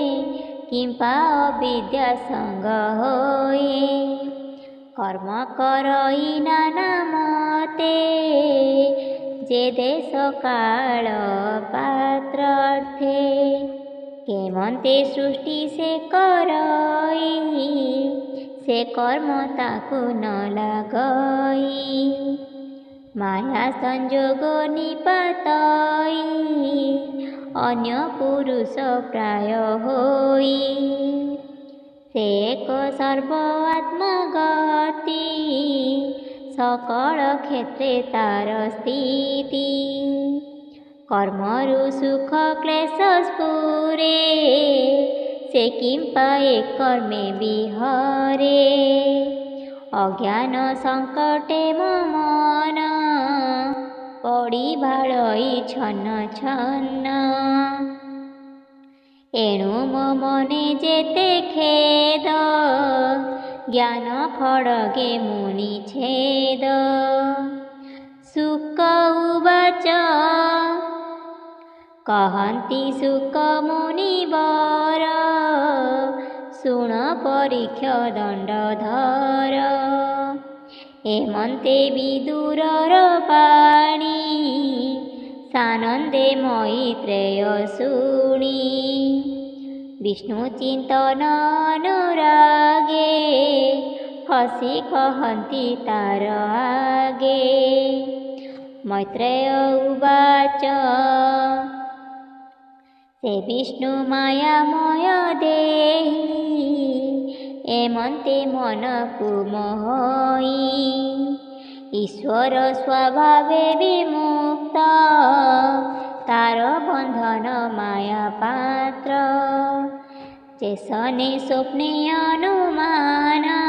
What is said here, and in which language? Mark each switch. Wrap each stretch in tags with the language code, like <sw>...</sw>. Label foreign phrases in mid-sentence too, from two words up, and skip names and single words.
<or>କିମ୍ପା ଅବିଦ୍ୟା ସଙ୍ଗ ହୋଏ କର୍ମ କରଇ ନାନା ମତେ ଯେ ଦେଶ କାଳ ପାତ୍ରାର୍ଥେ କେମନ୍ତେ ସୃଷ୍ଟି ସେ କରଇ ସେ କର୍ମ ତାକୁ ନ ଲାଗଇ ମାୟା ସଂଯୋଗ ନିପାତଇ ଅନ୍ୟ ପୁରୁଷ ପ୍ରାୟ ହୋଇ ସେ ଏକ ସର୍ବ ଆତ୍ମଗତି ସକଳ କ୍ଷେତ୍ରେ ତାର ସ୍ଥିତି କର୍ମରୁ ସୁଖ କ୍ଲେଶ ସ୍ଫୁରେ ସେ କିମ୍ପା ଏକ କର୍ମେ ବିହରେ ଅଜ୍ଞାନ ସଙ୍କଟେ ମନ ପଡ଼ି ଭାଳଇ ଛନ୍ନ ଛନ୍ନ ଏଣୁ ମୋ ମନେ ଯେତେ ଖେଦ ଜ୍ଞାନ ଖଡ୍ଗେ ମୁନି ଛେଦ</or> <sa>शुक उवाच</sa> <or>କହନ୍ତି ଶୁକ ମୁନିବର ଶୁଣ ପରୀକ୍ଷ ଦଣ୍ଡଧର ଏମନ୍ତେ ବିଦୁରର ବାଣୀ ସାନନ୍ଦେ ମୈତ୍ରେୟ ଶୁଣି ବିଷ୍ଣୁ ଚିନ୍ତନ ଅନୁରାଗେ ହସି କହନ୍ତି ତାର ଆଗେ</or> <sa>मैत्रेय उवाच</sa> <or>ସେ ବିଷ୍ଣୁ ମାୟାମୟ ଦେହି ଏମନ୍ତେ ମନକୁ ମୋହଇ ଈଶ୍ୱର ସ୍ୱଭାବେ ବିମୁକ୍ତ ତାର ବନ୍ଧନ ମାୟା ପାତ୍ର ଚେସନେ ସ୍ୱପ୍ନେ ଅନୁମାନ</or>